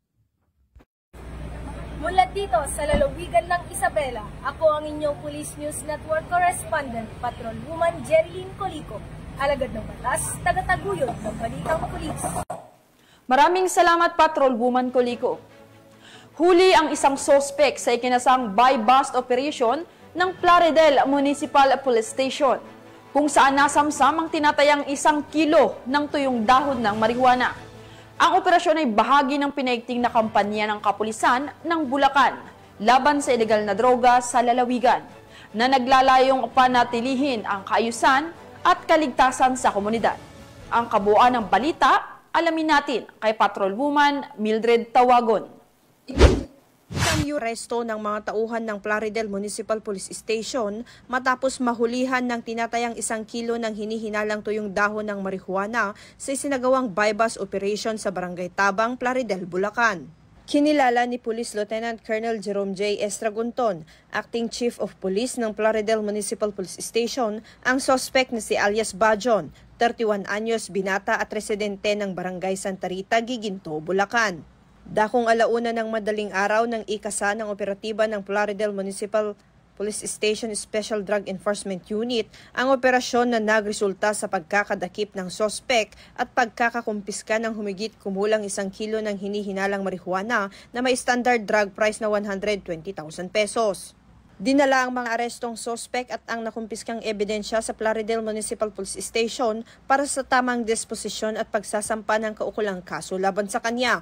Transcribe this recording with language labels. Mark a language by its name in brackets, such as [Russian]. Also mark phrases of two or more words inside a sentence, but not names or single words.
[Filipino] Mula dito sa lalawigan ng Isabela, ako ang inyong Police News Network Correspondent, Patrolwoman Jerilyn Colico. Alagad ng batas, tagataguyod ng balitang pulis. Maraming salamat, Patrolwoman Colico. Huli ang isang sospek sa ikinasang [English] buy-bust operation [Filipino] ng Plaridel Municipal Police Station, kung saan nasamsam ang tinatayang 1 kilo ng tuyong dahon ng marijuana. Ang operasyon ay bahagi ng pinaigting na kampanya ng kapulisan ng Bulacan laban sa ilegal na droga sa lalawigan, na naglalayong panatilihin ang kaayusan at kaligtasan sa komunidad. Ang kabuuan ng balita, alamin natin kay Patrolwoman Mildred Tawagon. Resto ng mga tauhan ng Plaridel Municipal Police Station matapos mahulihan ng tinatayang 1 kilo ng hinihinalang tuyong dahon ng marijuana sa isinagawang [English] buy-bust operation [Filipino] sa Barangay Tabang, Plaridel, Bulacan. Kinilala ni Police Lieutenant Colonel Jerome J. Estragonton, [English] Acting Chief of Police [Filipino] ng Plaridel Municipal Police Station, ang suspect na si alias Bajon, 31 anyos, binata at residente ng Barangay Santa Rita, Giginto, Bulacan. Dakong 1:00 ng madaling araw ng ikasa ng operatiba ng Plaridel Municipal Police Station Special Drug Enforcement Unit ang operasyon na nagresulta sa pagkakadakip ng sospek at pagkakakumpiska ng humigit kumulang 1 kilo ng hinihinalang marijuana na may [English] standard drug price [Filipino] na 120,000 pesos. Dinala ang mga arestong sospek at ang nakumpiskang ebidensya sa Plaridel Municipal Police Station para sa tamang disposisyon at pagsasampa ng kaukulang kaso laban sa kanya.